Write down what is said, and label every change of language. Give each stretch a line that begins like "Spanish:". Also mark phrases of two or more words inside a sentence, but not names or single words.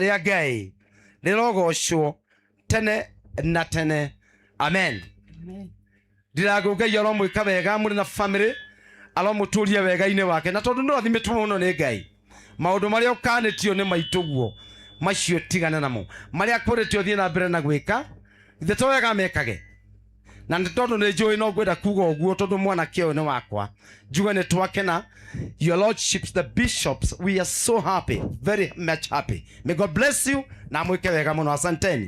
Kikuyu: ria Ngai lirogocwo tene na tene amen ndirago Ngai aromwika wega muri na family aromuturia wega-ini wake na tondu ndathimitwo muno ni Ngai maundu maria ukanitio ni maituguo macio tigana namo maria kuritio thie na mbere na gwika ithe to wega mekage na tondu ni njui no ngwenda kuga uguo tondu mwana kio ni wakwa njuga ni twakena
English: your lordships the bishops we are so happy very much happy may God bless you
Kikuyu: na mwike wega muno asanteni